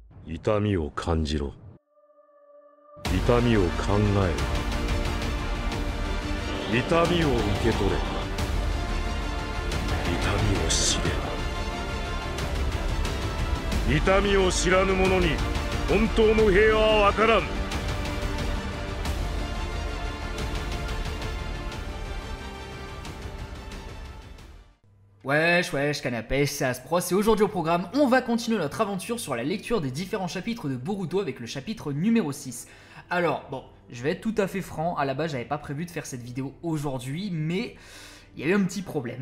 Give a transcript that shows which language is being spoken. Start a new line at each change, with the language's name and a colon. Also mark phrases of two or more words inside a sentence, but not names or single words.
Japanese: 痛みを感じろ。痛みを考えろ。痛みを受け取れ。痛みを知れ。痛みを知らぬ者に本当の平和はわからん。
French: Wesh, wesh, canapé, c'est Aspros et aujourd'hui au programme, on va continuer notre aventure sur la lecture des différents chapitres de Boruto avec le chapitre numéro 6. Alors, bon, je vais être tout à fait franc, à la base j'avais pas prévu de faire cette vidéo aujourd'hui, mais il y a eu un petit problème.